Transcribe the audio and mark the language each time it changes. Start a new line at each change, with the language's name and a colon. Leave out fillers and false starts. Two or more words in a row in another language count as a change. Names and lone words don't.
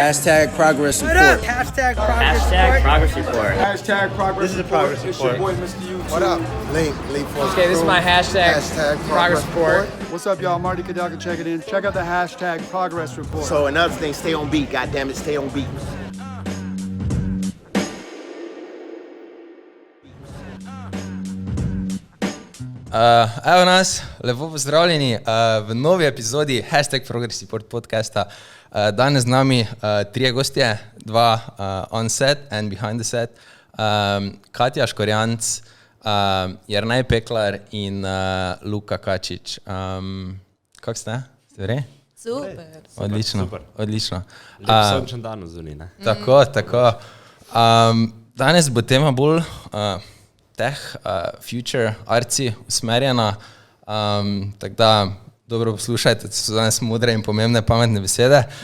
English: hashtag progress report. Hashtag progress Hashtag progress report. Hashtag progress. This is a progress It's your report. boy, Mr. YouTube. What up? Link for Okay, this is my hashtag progress report. What's up, y'all? Marty Kadaka, check it in. Check out the hashtag progress report. So another thing, stay on beat. Goddamn it, stay on beat.
Slovenian: Evo nas, lepo pozdravljeni v novi epizodi Hashtag Progress Report podcasta. Danes z nami trije gostje, dva
English: on set and behind the set.
Slovenian: Katja Škorjanc, Jernej Peklar in Luka Kačič. Kako ste? Ste vrej? Super. Odlično. Lep sončen dan zunaj, ne? Tako. Danes bo tema bolj teh, future, arci usmerjena, tako da dobro poslušajte, to so danes modre in pomembne, pametne besede.